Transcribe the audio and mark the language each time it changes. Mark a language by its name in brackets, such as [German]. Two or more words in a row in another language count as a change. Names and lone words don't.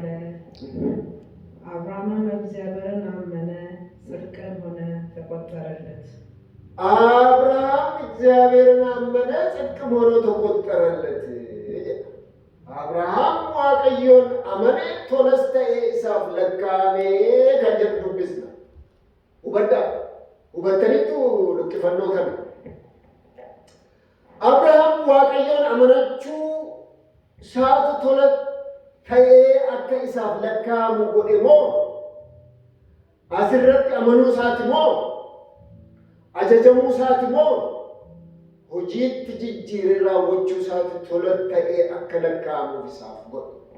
[Amharic] አብርሃምም እግዚአብሔርን አመነ፣ ጽድቅም ሆነ ተቆጠረለት። አብርሃም እግዚአብሔርን አመነ፣ ጽድቅም ሆኖ ተቆጠረለት። አብርሃም [Oromo] waaqayyoon amane tolas ta'ee isaaf lakkaa'amee kan jedhu dubbisna. Hubattaniittu luqqifannoo kana. Abrahaam waaqayyoon amanachuu isaatu tola ta'ee akka isaaf lakkaa'amu godhe moo asirratti amanuu isaati moo ajajamuu isaati moo hojiitti jijjiiree raawwachuu isaati tola ta'ee akka lakkaa'amuuf isaaf godhe?